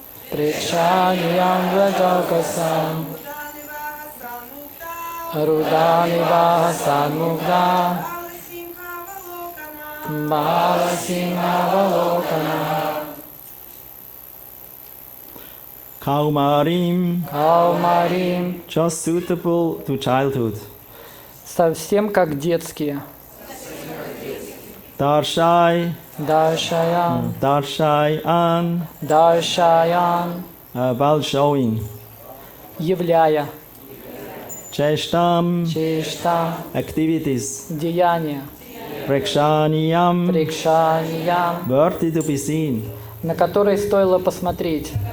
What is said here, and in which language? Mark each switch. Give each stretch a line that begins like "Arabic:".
Sanskrit: Прекшаньиийаамм враджа-окасаам. руданн хасан мугдха. баала-симмхаавалоканаха.
English: Kаумаариимм. Just suitable to childhood.
Russian: Совсем как детские.
Sanskrit: Darshai, дарщайаммщ,
English: darshaiamm, while showing.
Russian: являя,
Sanskrit: Cheshtam, чештьяамм,
English: activities.
Russian: деяния,
Sanskrit: Prekshanьиийаамм, прекшаньиийаамм,
English: worthy to be seen.
Russian: на которые стоило посмотреть.